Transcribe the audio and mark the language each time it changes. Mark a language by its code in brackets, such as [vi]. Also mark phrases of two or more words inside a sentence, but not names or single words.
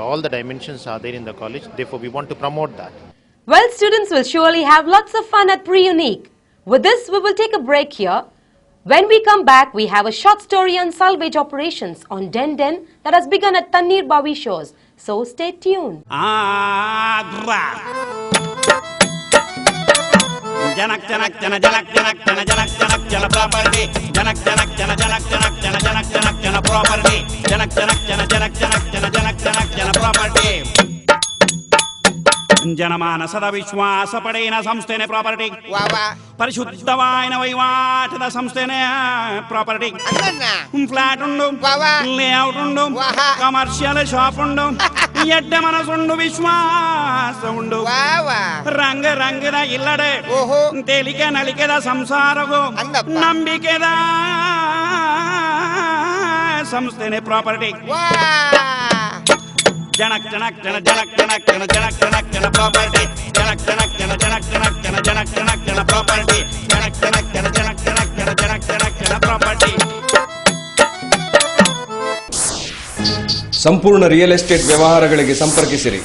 [en] All the dimensions are there in the college. Therefore, we want to promote that. Well, students will surely have lots of fun at Pre-Unique. With this, we will take a break here. When we come back, we have a short story on salvage operations on Den Den that has begun at Tannir Bawi Shores. So stay tuned. Janak janak jana janak janak jana janak janak jana property. Janak janak jana janak janak jana janak janak jana property. Janak janak jana janak janak jana janak janak jana property. [tcy] ಜನಮಾನಸದ ವಿಶ್ವಾಸ ಪಡೆಯಿನ ಸಂಸ್ಥೆನೆ ಪ್ರಾಪರ್ಟಿ. ಪರಿಶುದ್ಧವಾಯಿನ ವಹಿವಾಟದ ಸಂಸ್ಥೆನೆ ಪ್ರಾಪರ್ಟಿ. ಫ್ಲಾಟ್ ಉಂಡು, ಲೇಔಟ್ ಉಂಡು, [en] commercial shop [tcy] ಉಂಡು, ಎಡ್ಡ ಮನಸ್ಸುಂಡು, ವಿಶ್ವಾಸ ಉಂಡು. ರಂಗ ರಂಗದ ಇಲ್ಲಡೆ ತೇಲಿಕೆ ನಲಿಕೆದ ಸಂಸಾರವು ನಂಬಿಕೆದ ಸಂಸ್ಥೆನೆ ಪ್ರಾಪರ್ಟಿ. Janak janak jana janak janak jana janak janak jana property. Janak janak jana janak janak jana janak janak jana property. Janak janak jana janak janak jana janak janak jana property. [kn] ಸಂಪೂರ್ಣ [en] real estate [kn] ವ್ಯವಹಾರಗಳಿಗೆ ಸಂಪರ್ಕಿಸಿರಿ.